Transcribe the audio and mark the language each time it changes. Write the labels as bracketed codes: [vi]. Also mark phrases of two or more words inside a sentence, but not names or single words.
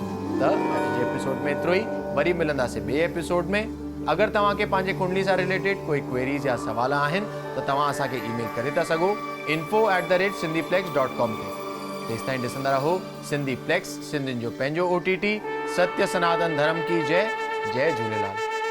[sd] त अॼु जे एपिसोड में एतिरो ई। वरी मिलंदासीं ॿिए एपिसोड में। अगरि तव्हांखे पंहिंजे कुंडली सां रिलेटेड कोई क्वेरीज़ या सवाल आहिनि त तव्हां असांखे ईमेल करे था सघो info@sindhiplex.com ते। तेसिताईं ॾिसंदा रहो सिंधी प्लेक्स, सिंधियुनि जो पंहिंजो OTT। [hi] सत्य सनातन धर्म की जय। जय झूलेलाल।